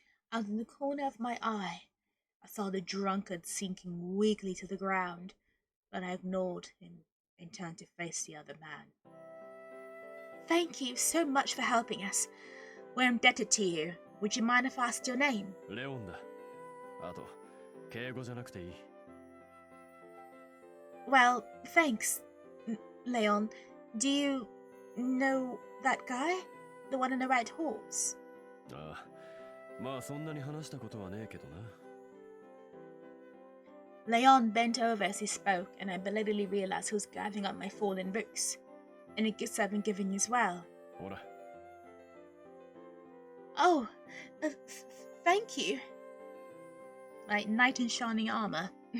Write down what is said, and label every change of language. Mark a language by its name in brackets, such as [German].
[English] Out of the corner of my eye, I saw the drunkard sinking weakly to the ground, but I ignored him and turned to face the other man. Thank you so much for helping us. We're indebted to you. Would you mind if I asked your name? [Japanese] レオンだ。あと、敬語じゃなくていい。 [English] Well, thanks, Leon. Do you know that guy? The one on the right horse? [Japanese] ああ、まあそんなに話したことはねえけどな。 [English] Leon bent over as he spoke, and I belatedly realized he was gathering up my fallen books, and the gifts I've been giving you as well. [Japanese] ほら。 [English] Oh, thank you. My knight in shining armor.